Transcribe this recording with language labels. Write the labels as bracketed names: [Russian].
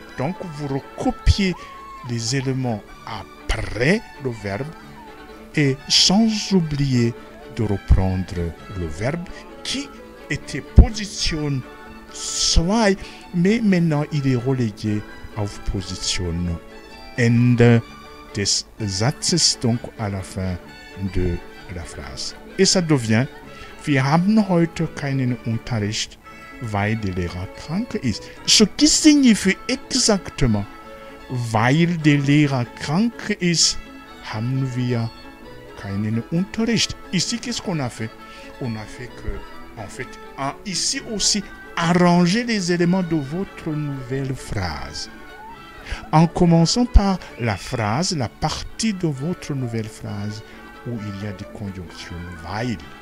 [French] Donc, vous recopiez les éléments après le verbe et sans oublier de reprendre le verbe qui était Position 2, mais maintenant il est relégué [German] auf Position Ende des Satzes, [French] donc à la fin de la phrase. Et ça devient: [German] Wir haben heute keinen Unterricht, weil der Lehrer krank ist. [French] Ce qui signifie exactement: [German] weil der Lehrer krank ist, haben wir keinen Unterricht. [French] Ici, qu'est-ce qu'on a fait? On a fait que, en fait, ici aussi, arranger les éléments de votre nouvelle phrase. En commençant par la phrase, la partie de votre nouvelle phrase où il y a des conjonctions weil.